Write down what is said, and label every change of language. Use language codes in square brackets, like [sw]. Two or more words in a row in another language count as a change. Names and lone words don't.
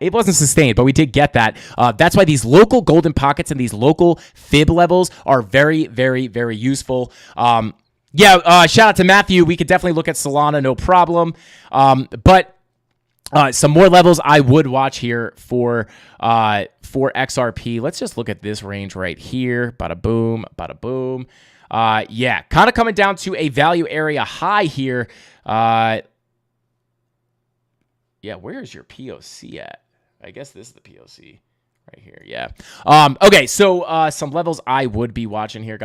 [en] It wasn't sustained, but we did get that. That's why these local golden pockets and these local fib levels are very, very, very useful. Shout out to Matthew. We could definitely look at Solana, no problem. But some more levels I would watch here for XRP. Let's just look at this range right here. Bada boom, bada boom. Kind of coming down to a value area high here. Where's your POC at? I guess this is the POC. Right here, yeah. Okay, so some levels I would be watching here, guys.